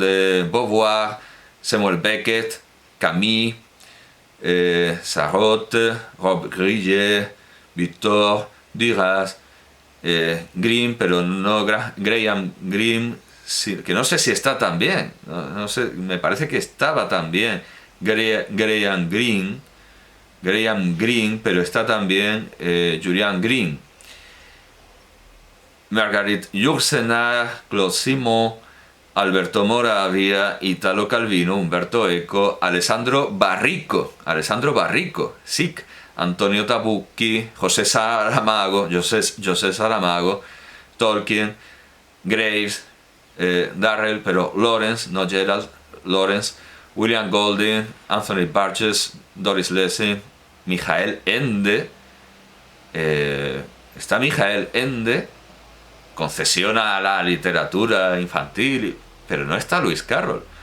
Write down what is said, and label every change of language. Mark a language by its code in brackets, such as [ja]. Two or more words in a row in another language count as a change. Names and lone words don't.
[es] de Beauvoir, Samuel Beckett, Camus, Sarraute, Rob Grillet, Victor, Duras, Grimm, pero no Graham Greene, que no sé si está tan bien, no sé, me parece que estaba también Graham Greene, pero está también Julian Green, Margarit Yourcenar, Claude Simon, Alberto Moravia, Italo Calvino, Umberto Eco, Alessandro Barrico, SIC, Antonio Tabucchi, José Saramago, Tolkien, Graves, Darrell, pero Lawrence, no Gerald, Lawrence, William Golding, Anthony Burgess, Doris Lessing, Michael Ende, está Michael Ende, concesiona a la literatura infantil, pero no está Lewis Carroll.